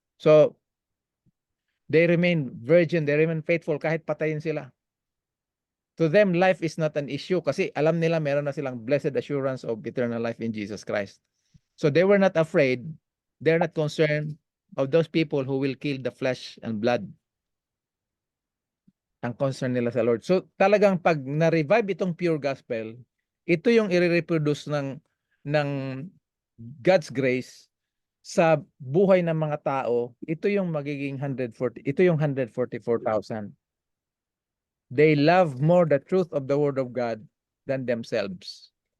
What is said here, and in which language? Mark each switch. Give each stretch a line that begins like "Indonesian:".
English: So, they remain virgin, they remain faithful
Filipino: kahit patayin sila.
English: To them, life is not an issue
Filipino: kasi alam nila meron na silang
English: blessed assurance of eternal life in Jesus Christ. So they were not afraid, they're not concerned of those people who will kill the flesh and blood.
Filipino: Ang concern nila sa Lord. So talagang pag na-revive itong pure gospel, ito yung i-reproduce ng God's grace sa buhay ng mga tao. Ito yung magiging 140, ito yung 144,000.
English: They love more the truth of the word of God than themselves.